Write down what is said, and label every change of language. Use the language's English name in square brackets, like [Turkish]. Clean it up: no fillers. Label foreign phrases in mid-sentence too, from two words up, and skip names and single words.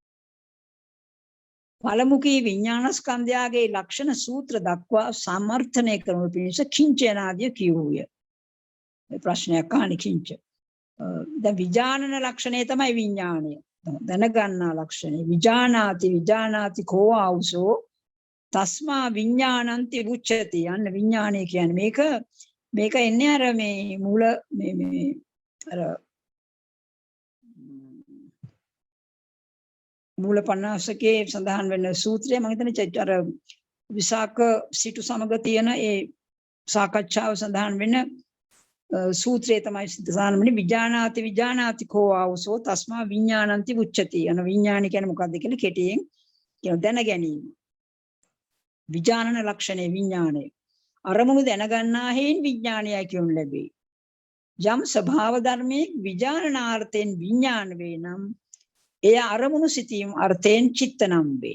[Sinhala] පළමු කී විඥාන ස්කන්ධයගේ ලක්ෂණ සූත්‍ර දක්වා සමර්ථනය කරනු පිණිස කිංචනාදිය කියවුය. මේ ප්‍රශ්නයක් අහන්නේ කිංච. දැන් විඥානන ලක්ෂණය තමයි විඥාණය. දැනගන්නා ලක්ෂණය. [Pali] විඥානාති කෝ ආවුසෝ තස්මා විඥානන්ති උච්චති. [Sinhala] යන්න විඥානය කියන්නේ මේක එන්නේ අර මේ මූල මේ අර මූල 50කේ සඳහන් වෙන සූත්‍රය මම හිතන්නේ අර විසාක සිටු සමග තියෙන ඒ සාකච්ඡාව සඳහන් වෙන සූත්‍රය තමයි සඳහන් වෙන්නේ [Pali] විඥානාති කෝ ආවසෝ තස්මා විඥානන්ති උච්චති. [Sinhala] යන විඥානය කියන්නේ මොකක්ද කියලා කෙටියෙන් කියන දැන ගැනීම. විඥානන ලක්ෂණේ විඥානය. අරමුණු දැනගන්නා හේන් විඥානයයි කියනු ලැබේ. යම් ස්වභාව ධර්මයේ විඥානාර්ථයෙන් විඥාන වේ නම් එය අරමුණු සිතීම අර්ථයෙන් චිත්ත නම් වේ.